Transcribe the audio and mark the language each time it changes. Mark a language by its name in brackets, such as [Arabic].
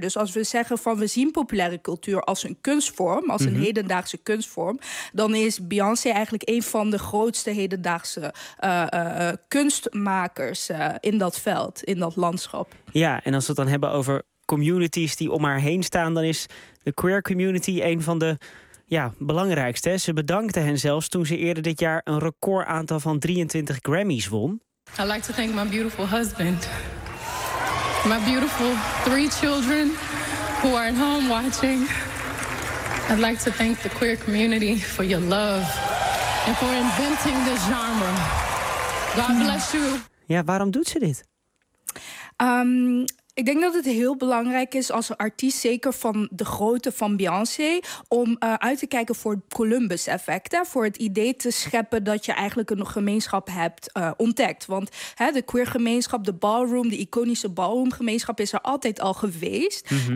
[Dutch] Dus als we zeggen van we zien populaire cultuur als een kunstvorm, als een hedendaagse kunstvorm, dan is Beyoncé eigenlijk een van de grootste hedendaagse kunstmakers in dat veld, in dat landschap. Ja, en als we het dan hebben over communities die om haar heen staan, dan is de queer community een van de belangrijkste. Ze bedankte hen zelfs toen ze eerder dit jaar een record aantal van 23 Grammys won. [English] I like to thank my beautiful husband. My beautiful 3 children who are at home watching. I'd like to thank the queer community for your love and for inventing this genre. God bless you. [Dutch] Ja, waarom doet ze dit? Ik denk dat het heel belangrijk is als artiest, zeker van de grootte van Beyoncé, om uit te kijken voor het Columbus-effect. Voor het idee te scheppen dat je eigenlijk een gemeenschap hebt ontdekt. Want de queergemeenschap, de ballroom, de iconische ballroomgemeenschap is er altijd al geweest. Mm-hmm.